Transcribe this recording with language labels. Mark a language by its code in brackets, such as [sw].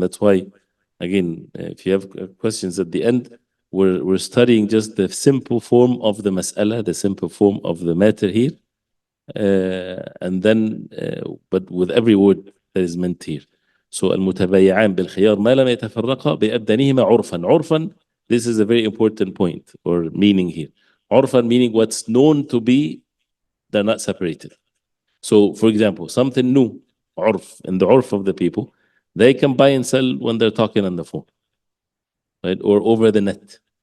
[en] And that's why, again, if you have questions at the end, we're studying just the simple form of the mas'ala, the simple form of the matter here. And then, but with every word that is meant here. [ar] So المتبايعان بالخيار ما لم يتفرقا بأبدانهما عرفا. [en] عرفا, this is a very important point or meaning here. عرفا meaning what's known to be, they're not separated. So for example, something new, عرف, in the عرف of the people, they can buy and sell when they're talking on the phone, right? Or over the net.